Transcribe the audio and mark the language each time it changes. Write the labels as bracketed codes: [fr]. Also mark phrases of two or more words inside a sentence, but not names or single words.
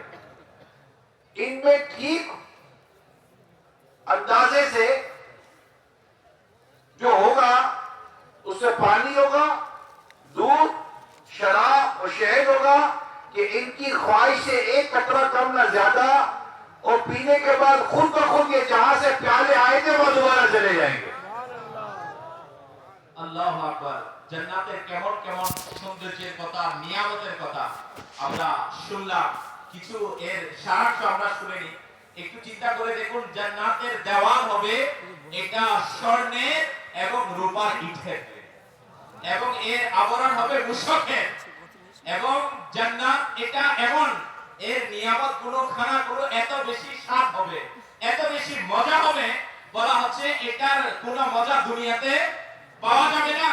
[ur] ان میں ٹھیک اندازے سے جو ہوگا اس سے پانی ہوگا, دودھ, شراب اور شہد ہوگا کہ ان کی خواہش سے ایک قطرہ کم نہ زیادہ, اور پینے کے بعد خود بخود یہ جہاں سے پیالے آئے تھے وہ دوبارہ چلے جائیں گے. [ar] الله أكبر. [bn] জান্নাতের কেমন কেমন সৌন্দর্যের কথা, নিয়ামতের কথা আমরা শুনলাম. কিছু এর সারাংশ আমরা শুনিনি. একটু চিন্তা করে দেখুন, জান্নাতের দেওয়াল হবে এটা স্বর্ণের এবং রূপার ইটের, এবং এর আবরণ হবে মুশকের, এবং জান্নাত এটা এমন এর নিয়ামতগুলো খানাগুলো এত বেশি স্বাদ হবে, এত বেশি মজা হবে, বলা হচ্ছে এটার কোনো মজা দুনিয়াতে পাওয়া যাবে না.